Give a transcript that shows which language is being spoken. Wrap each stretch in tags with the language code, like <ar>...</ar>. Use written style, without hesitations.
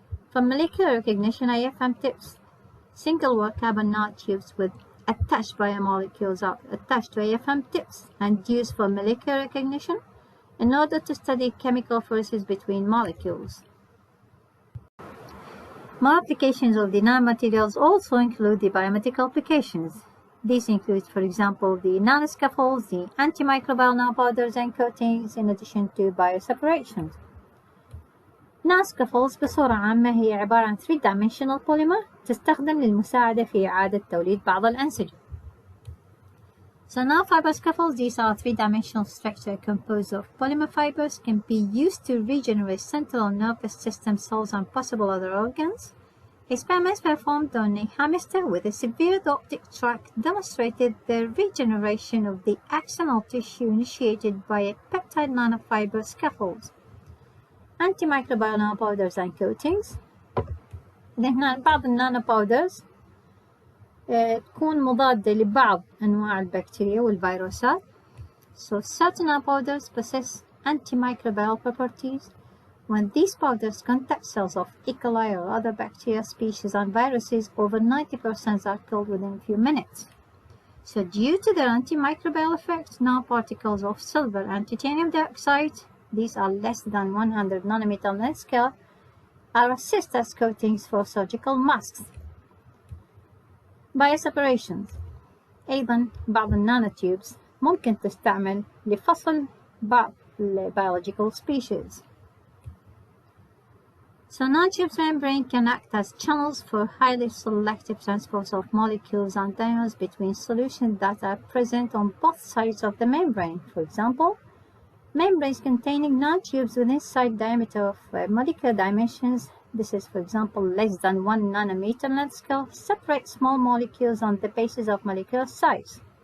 <en>For molecular recognition IFM tips, single-wall carbon nanotubes with attached biomolecules are attached to AFM tips and used for molecular recognition in order to study chemical forces between molecules. More applications of the nanomaterials also include the biomedical applications. These include, for example, the nanoscaffolds, the antimicrobial nanopowders and coatings, in addition to bioseparations.</en> <ar>nanoscaffolds بصورة عامة هي عبارة عن</ar> <en>3-dimensional polymer</en> <ar>تستخدم للمساعدة في إعادة توليد بعض الأنسجة.</ar> <en>So nanofiber scaffolds, these are 3-dimensional structure composed of polymer fibers, can be used to regenerate central nervous system cells and possible other organs. Experiments performed on a hamster with a severed optic tract demonstrated the regeneration of the axonal tissue initiated by a peptide nanofiber scaffolds. Antimicrobial nanopowders and coatings.</en> <ar>هنا بعض النانوباودرز تكون مضادة لبعض أنواع البكتيريا والفيروسات.</ar> <en>So certain nanopowders possess antimicrobial properties. When these powders contact cells of E. coli or other bacteria species and viruses, over 90% are killed within a few minutes. So due to their antimicrobial effect, nanoparticles of silver and titanium dioxide, these are less than 100 nanometer length scale, are assist as coatings for surgical masks. Bioseparations.</en> <ar>أيضا بعض النانوتيوبز ممكن تستعمل لفصل بعض</ar> <en>biological species. So nanotubes membrane can act as channels for highly selective transport of molecules and ions between solutions that are present on both sides of the membrane. For example, membranes containing nanotubes with inside diameter of molecular dimensions, this is for example less than 1 nanometer length scale, separate small molecules on the basis of molecular size.</en>